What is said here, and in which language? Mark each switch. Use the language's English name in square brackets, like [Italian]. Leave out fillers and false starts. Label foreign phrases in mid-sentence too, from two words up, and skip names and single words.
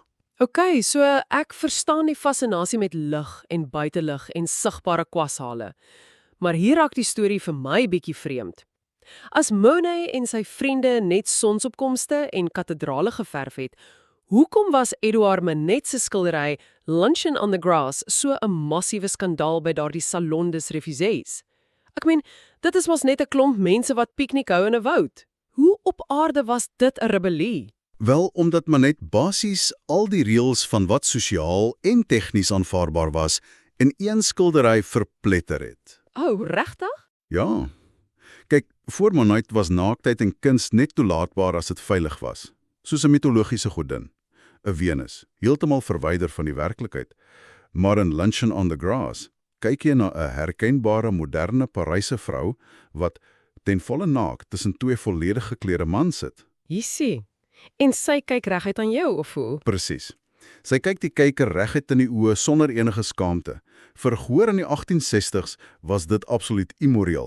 [Afrikaans] OK, so ek verstaan die fascinasie met lig en buitelug en sigbare kwashale. Maar hier raak die storie vir my bietjie vreemd. As Monet en sy vriende net sonsopkomste en kathedrale geverf het, hoekom was Edouard Manet se skildery Luncheon on the Grass so 'n massiewe skandaal by daardie Salon des Refusés? Ek meen, dit is mos net 'n klomp mense wat piknik hou in 'n woud. Hoe op aarde was dit 'n rebellie? Wel, omdat Manet basies al die reëls van wat sosiaal en tegnies aanvaarbaar was, in een skildery verpletter het. Oh, regtig? Ja. Kyk, voor Monet was naaktheid en kuns net toelaatbaar as dit veilig was. Soos 'n mitologiese godin, 'n Venus, heeltemal verwyder van die werklikheid. Maar in Luncheon on the Grass kyk jy na 'n herkenbare moderne Paryse vrou wat ten volle naak tussen twee volledig geklede mans sit. Jessie. En sy kyk reguit aan jou, of hoe? Presies. Sy kyk die kyker reguit in die oë sonder enige skaamte. Vir gehoor in die 1860s was dit absoluut immoreel.